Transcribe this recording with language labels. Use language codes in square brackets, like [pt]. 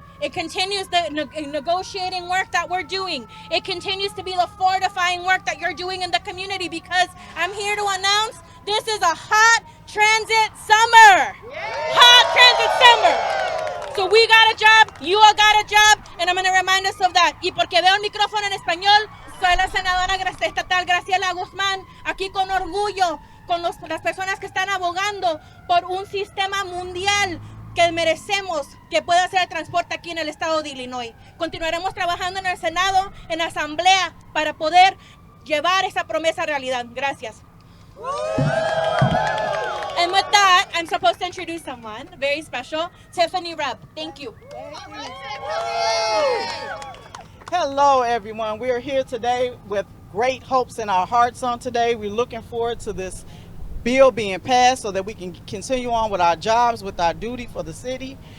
[en] It continues the negotiating work that we're doing. It continues to be the fortifying work that you're doing in the community, because I'm here to announce this is a hot transit summer. Hot transit summer. So we got a job, you all got a job, and I'm going to remind us of that. [es] Y porque veo el micrófono en español, soy la senadora estatal Graciela Guzmán, aquí con orgullo, con las personas que están abogando por un sistema mundial que merecemos, que pueda hacer el transporte aquí en el estado de Illinois. Continuaremos trabajando en el Senado, en la Asamblea, para poder llevar esa promesa a realidad. Gracias. [en] And with that, I'm supposed to introduce someone very special, Tiffany Reb. Thank you. Hello, everyone. We are here today with great hopes in our hearts on today. We're looking forward to this bill being passed so that we can continue on with our jobs, with our duty for the city.